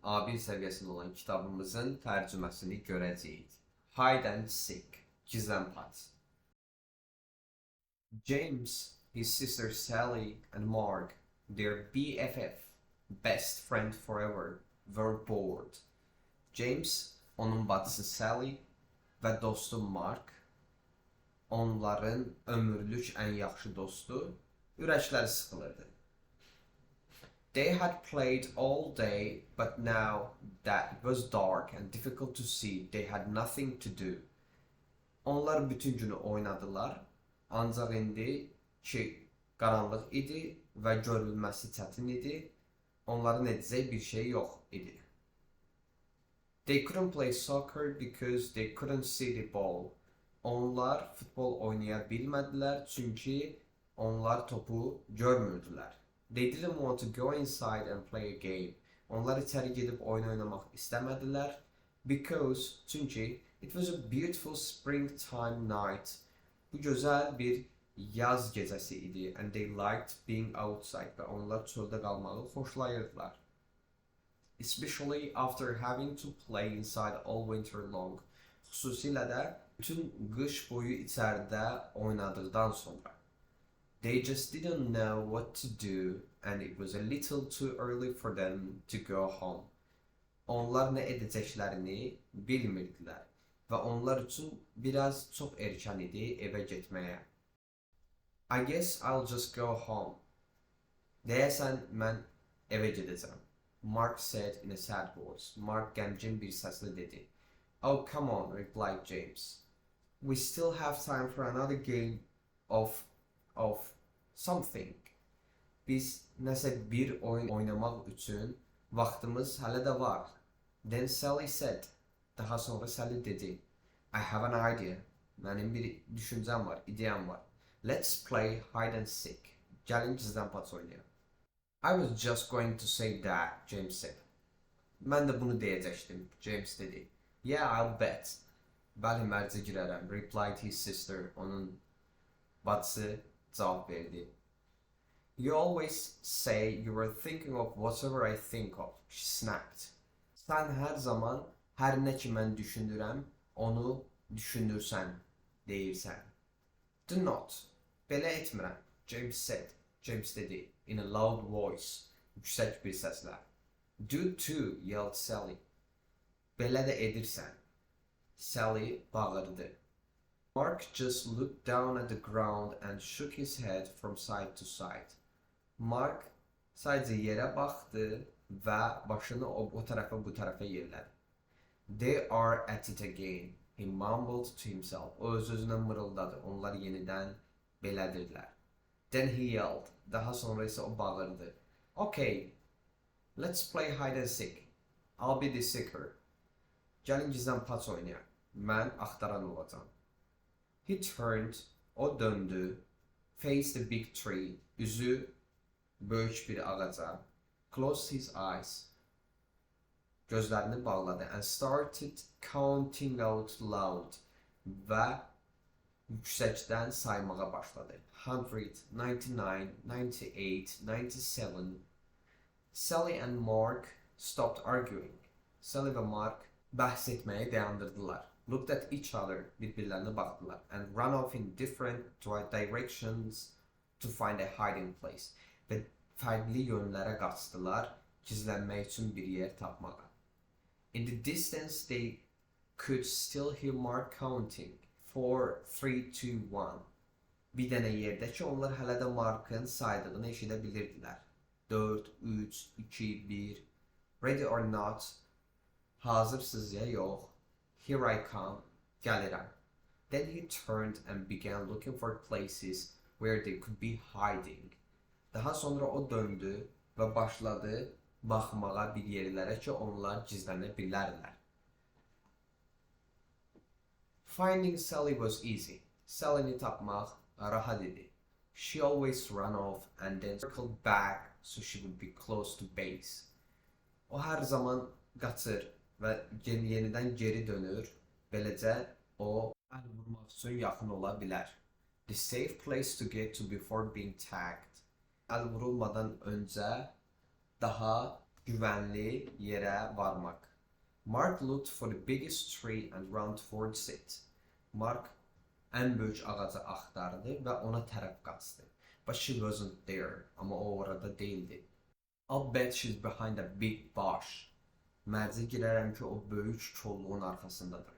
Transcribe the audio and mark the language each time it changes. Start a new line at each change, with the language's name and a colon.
Azerbaijani: A1 səviyyəsində olan kitabımızın tərcüməsini görəcəyik.
English: Hide and Seek,
Azerbaijani: Gizlənpaç.
English: James, his sister Sally and Mark, their BFF, best friend forever, were bored.
Azerbaijani: James, onun bacısı Sally və dostu Mark, onların ömürlük ən yaxşı dostu, ürəkləri sıxılırdı.
English: They had played all day, but now that it was dark and difficult to see, they had nothing to do.
Azerbaijani: Onlar bütün günü oynadılar, ancaq indi ki qaranlıq idi və görülməsi çətin idi, onların edəcək bir şey yox idi.
English: They couldn't play soccer because they couldn't see the ball.
Azerbaijani: Onlar futbol oynaya bilmədilər çünki onlar topu görmürdülər.
English: They didn't want to go inside and play a game.
Azerbaijani: Onlar içəri gedib oyun oynamaq istəmədilər çünki
English: it was a beautiful springtime night.
Azerbaijani: Bu gözəl bir yaz gecəsi idi
English: and they liked being outside
Azerbaijani: və onlar çöldə qalmağı xoşlayırdılar.
English: Especially after having to play inside all winter long.
Azerbaijani: Xüsusilə də bütün qış boyu içəridə oynadıqdan sonra.
English: They just didn't know what to do and it was a little too early for them to go home.
Azerbaijani: Onlar nə edəcəklərini bilmirdilər və onlar üçün biraz çox erkən idi evə getməyə.
English: I guess I'll just go home.
Azerbaijani: Deyəsən mən evə gedəcəm.
English: Mark said in a sad voice.
Azerbaijani: Mark qəmgin bir səslə dedi.
English: Oh, come on, replied James. We still have time for another game of something.
Azerbaijani: Biz nəsə bir oyun oynamaq üçün vaxtımız hələ də var.
English: Then Sally said.
Azerbaijani: Daha sonra Sally dedi.
English: I have an idea.
Azerbaijani: Mənim bir düşüncəm var, ideyam var.
English: Let's play hide and seek.
Azerbaijani: Gəlin gizlənpaç oynayaq.
English: I was just going to say that, James said.
Azerbaijani: Mən də bunu deyəcəkdim, James dedi.
English: Yeah, I'll bet.
Azerbaijani: Bəli, mərcə girərəm,
English: replied his sister.
Azerbaijani: Onun bacısı cavab verdi.
English: You always say you were thinking of whatever I think of, she snapped.
Azerbaijani: Sən hər zaman hər nə ki mən düşünürəm, onu düşünürsən, deyirsən.
English: Do not.
Azerbaijani: Belə etmirəm,
English: James said.
Azerbaijani: James dedi
English: in a loud voice,
Azerbaijani: yüksək bir səslə.
English: Do too, yelled Sally.
Azerbaijani: Belə də edirsən. Sally bağırdı.
English: Mark just looked down at the ground and shook his head from side to side.
Azerbaijani: Mark sadəcə yerə baxdı və başını o tərəfə bu tərəfə yerlədi.
English: They are at it again, he mumbled to himself.
Azerbaijani: O öz-özünə mırıldadı. Onlar yenidən belədirlər.
English: Then he yelled.
Azerbaijani: Daha sonra isə o bağırdı.
English: Okay, let's play hide and seek. I'll be the seeker.
Azerbaijani: Gəlin gizlənpaç oynayaq. Mən axtaran olacağam.
English: He turned.
Azerbaijani: O döndü.
English: Faced the big tree.
Azerbaijani: Üzü böyük bir ağaca.
English: Closed his eyes.
Azerbaijani: Gözlərini bağladı
English: and started counting out loud.
Azerbaijani: Və yüksəkdən saymağa başladı.
English: 100, 99, 98, 97. Sally and Mark stopped arguing.
Azerbaijani: Sally və Mark bəhs etməyi dayandırdılar.
English: Looked at each other,
Azerbaijani: bir-birlərinə baxdılar,
English: and ran off in different directions to find a hiding place.
Azerbaijani: Və fərqli yönlərə qaçdılar, gizlənmək üçün bir yer tapmağa.
English: In the distance they could still hear Mark counting. 4, 3, 2, 1.
Azerbaijani: Bir dənə yerdə ki, onlar hələ də Mark'ın saydığını eşidə bilirdilər.
English: 4, 3, 2, 1. Ready or not?
Azerbaijani: Hazırsız ya yox.
English: Here I come.
Azerbaijani: Gəlirəm.
English: Then he turned and began looking for places where they could be hiding.
Azerbaijani: Daha sonra o döndü və başladı baxmağa bir yerlərə ki, onlar gizlənə bilərlər.
English: Finding Sally was easy.
Azerbaijani: Sally'ni tapmaq rahat idi.
English: She always ran off and then circled back so she would be close to base.
Azerbaijani: O hər zaman qaçır və yenidən geri dönür. Beləcə o əl vurmaq üçün yaxın ola bilər.
English: The safe place to get to before being tagged.
Azerbaijani: Əl vurulmadan öncə daha
Turkish: Güvenli yere varmak.
English: Mark looked for the biggest tree and ran towards it.
Azerbaijani: Mark
Turkish: en büyük
Azerbaijani: ağacı axtardı və ona tərəf qaçdı.
English: But she wasn't there.
Azerbaijani: Amma o orada değildi.
English: I'll bet she's behind a big bush.
Azerbaijani: Mərcə girərəm ki, o böyük kolluğun arxasındadır.